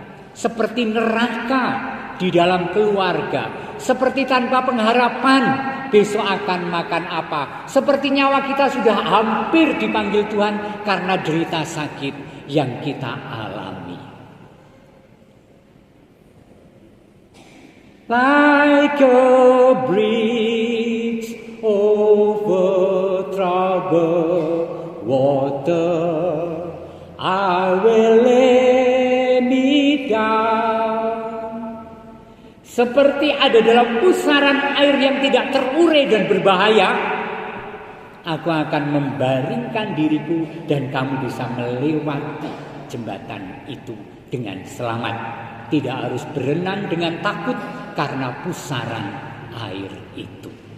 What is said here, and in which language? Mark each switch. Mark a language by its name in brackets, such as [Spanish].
[Indonesian] Seperti neraka di dalam keluarga, seperti tanpa pengharapan besok akan makan apa, seperti nyawa kita sudah hampir dipanggil Tuhan karena derita sakit yang kita alami. [English] Like a bridge over troubled water, I will lay me down. [Indonesian] Seperti ada dalam pusaran air yang tidak terurai dan berbahaya, aku akan membaringkan diriku dan kamu bisa melewati jembatan itu dengan selamat. Tidak harus berenang dengan takut karena pusaran air itu.